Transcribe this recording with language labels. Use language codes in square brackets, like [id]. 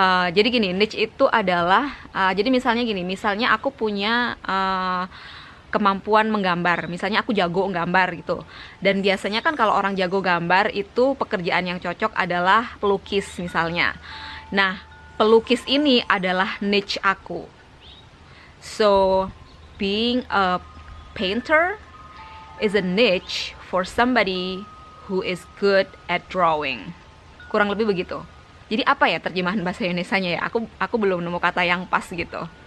[id] Jadi gini, niche itu adalah jadi misalnya aku punya kemampuan menggambar, misalnya aku jago nggambar gitu. Dan biasanya kan kalau orang jago gambar itu pekerjaan yang cocok adalah pelukis misalnya. Nah, pelukis ini adalah niche aku. [en] So, being a painter is a niche for somebody who is good at drawing. [id] Kurang lebih begitu. Jadi apa ya terjemahan bahasa Indonesianya ya? Aku belum nemu kata yang pas gitu.